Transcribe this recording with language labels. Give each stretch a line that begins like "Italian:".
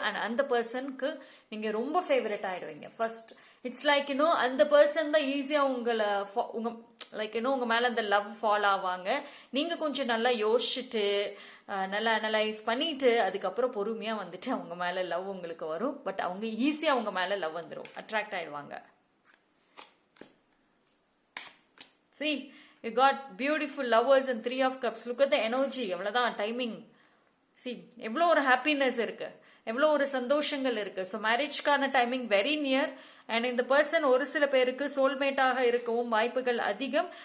Tamil: And அந்த பர்சனுக்கு நீங்கள் ரொம்ப ஃபேவரட் ஆகிடுவீங்க.
English: first it's like
Tamil: அந்த பர்சன் தான் ஈஸியாக உங்க லைக் உங்க மேலே அந்த லவ் ஃபால் ஆவாங்க. நீங்கள் கொஞ்சம் நல்லா யோசிச்சுட்டு நல்லா அனலைஸ் பண்ணிட்டு அதுக்கப்புறம் பொறுமையாக வந்துட்டு அவங்க மேலே லவ் உங்களுக்கு வரும். பட் அவங்க ஈஸியாக அவங்க மேலே லவ் வந்துடும், அட்ராக்ட் ஆயிடுவாங்க.
English: See, you got beautiful lovers and 3 of cups. Look at the energy.
Tamil: எவ்வளவுதான் டைமிங். See, எவ்வளோ ஒரு ஹாப்பினஸ் இருக்கு, எவ்வளோ ஒரு சந்தோஷங்கள் இருக்கு. So மேரேஜ்க்கான timing very near. And இந்த பர்சன் ஒரு சில பேருக்கு சோல்மேட்டாக இருக்கவும் வாய்ப்புகள் அதிகம்.